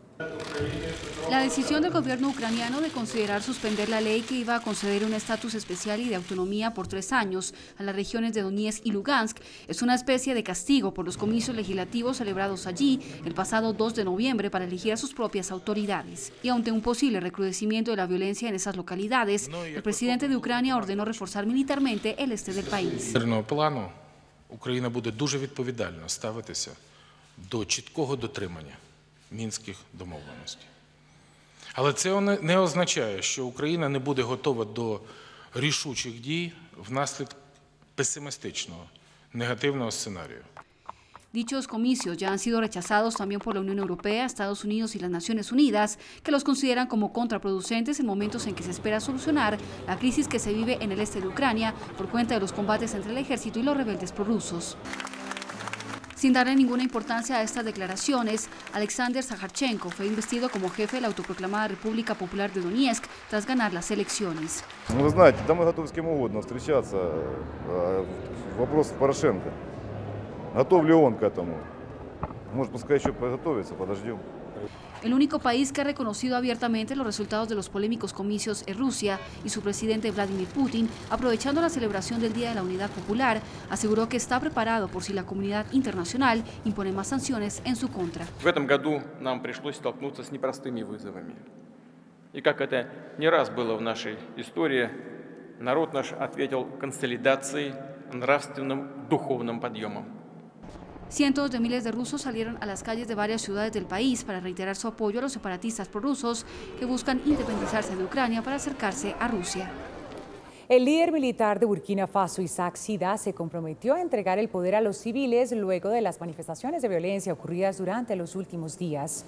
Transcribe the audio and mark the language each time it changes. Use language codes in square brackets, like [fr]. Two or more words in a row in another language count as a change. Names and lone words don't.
[es] La decisión del gobierno ucraniano de considerar suspender la ley que iba a conceder un estatus especial y de autonomía por 3 años a las regiones de Donetsk y Lugansk es una especie de castigo por los comicios legislativos celebrados allí el pasado 2 de noviembre para elegir a sus propias autoridades. Y ante un posible recrudecimiento de la violencia en esas localidades, el presidente de Ucrania ordenó reforzar militarmente el este del país. [uk] Плану Україна буде дуже відповідально ставитися до чіткого дотримання мінських домовленостей. Але це не означає, що Україна не буде готова до рішучих дій внаслідок песимістичного, негативного сценарію. [es] Dichos comicios ya han sido rechazados también por la Unión Europea, Estados Unidos y las Naciones Unidas, que los consideran como contraproducentes en momentos en que se espera solucionar la crisis que se vive en el este de Ucrania por cuenta de los combates entre el ejército y los rebeldes prorrusos. Sin darle ninguna importancia a estas declaraciones, Alexander Zakharchenko fue investido como jefe de la autoproclamada República Popular de Donetsk tras ganar las elecciones. [ru] Вы знаете, да мы готовы с кем угодно встречаться. Вопрос Порошенко. Готов ли он к этому? Может, пускай еще подготовится, подождем. [es] El único país que ha reconocido abiertamente los resultados de los polémicos comicios es Rusia, y su presidente Vladimir Putin, aprovechando la celebración del Día de la Unidad Popular, aseguró que está preparado por si la comunidad internacional impone más sanciones en su contra. [ru] В этом году нам пришлось столкнуться с непростыми вызовами. И как это не раз было в нашей истории, народ наш ответил консолидацией, нравственным, духовным подъемом. [es] Cientos de miles de rusos salieron a las calles de varias ciudades del país para reiterar su apoyo a los separatistas prorrusos que buscan independizarse de Ucrania para acercarse a Rusia. El líder militar de Burkina Faso, Isaac Sida, se comprometió a entregar el poder a los civiles luego de las manifestaciones de violencia ocurridas durante los últimos días.